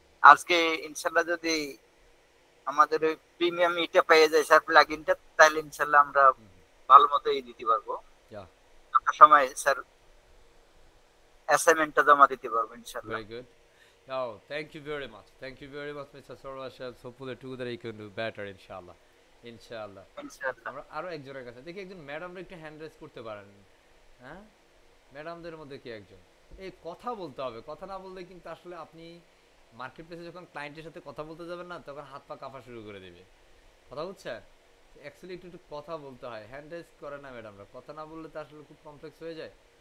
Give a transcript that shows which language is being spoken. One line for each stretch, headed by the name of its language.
Bangla: আজকে ইনশাল্লাহ যদি আমাদের ওই প্রিমিয়াম এটা পেয়ে যায় স্যার, প্লাগইনটা, তাহলে ইনশাল্লাহ আমরা ভালো মতো দিতে পারবো।
English: Yeah.
Bangla: একটা সময় স্যার অ্যাসাইনমেন্টটা জমা দিতে পারবো ইনশাল্লাহ।
English: Very good. Oh, thank you very much. Thank you very much, Mr. Sorwas. Hopefully together you can do better, inshallah. Inshallah.
Bangla: ইনশাল্লাহ। আমরা আরো একজনের কাছে দেখি, একজন ম্যাডামরা একটু হ্যান্ড রাইজ করতে পারেন, হ্যাঁ? ম্যাডামদের মধ্যে কি একজন এই কথা বলতে হবে, কথা না বললে কিন্তু আসলে আপনি মার্কেট প্লেসে যখন ক্লায়েন্টের সাথে কথা বলতে যাবেন না, তখন হাত পা কাঁপা শুরু করে দেবে, কথা বুঝছেন? অ্যাকচুয়ালি একটু একটু কথা বলতে হয়, হ্যান্ড রাইজ করে না ম্যাডামরা, কথা না বললে তো আসলে খুব কমপ্লেক্স হয়ে যায়।